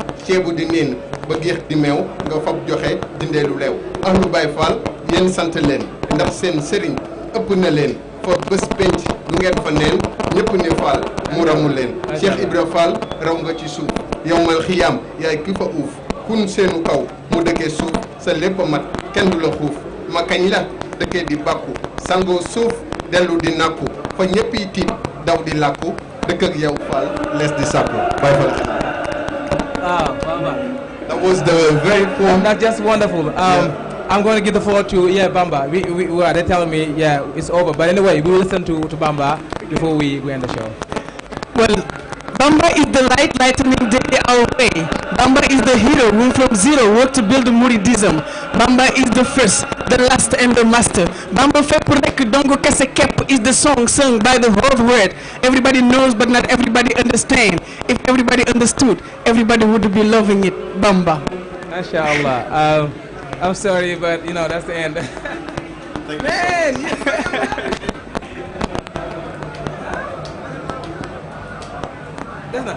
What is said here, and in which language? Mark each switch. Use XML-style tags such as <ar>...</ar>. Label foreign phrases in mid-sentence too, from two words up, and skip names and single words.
<wo>ceebu di niin ba géex di meew nga fab joxe dindee lu leew ahlu Baay Faal yéen sant leen ndax seen sëriñ ëpp na leen fa bés penc du ngeen fa neen ñëpp ni Faal mu ramu leen Cheikh Ibra Fall raw nga ci suuf yowmal xiyaam yaay ki fa uuf kun seenu kaw mu dëkkee suuf sa lépp a mat kenn du la xuuf ma kañ la dëkkee di bàkku sangoo suuf dellu di nàkku fa ñëpp yi tiit daw di làkku dëkk ak yow Fall lees di sàkku Baay Fall.</wo> <en>That was the very poem. That's just wonderful. I'm going to give the floor to Bamba. They're telling me it's over. But anyway, we will listen to Bamba before we end the show. Well, Bamba is the light lightening day our way. Bamba is the hero who from zero worked to build Mouridism. Bamba is the first, the last and the master. Bamba</en> <wo>fépp rekk dongo kese kepp</wo> <en>is the song sung by the whole world. Everybody knows but not everybody understand. If everybody understood, everybody would be loving it. Bamba. MashaAllah. I'm sorry, but you know that's the end. Thank Man. That's not.</en>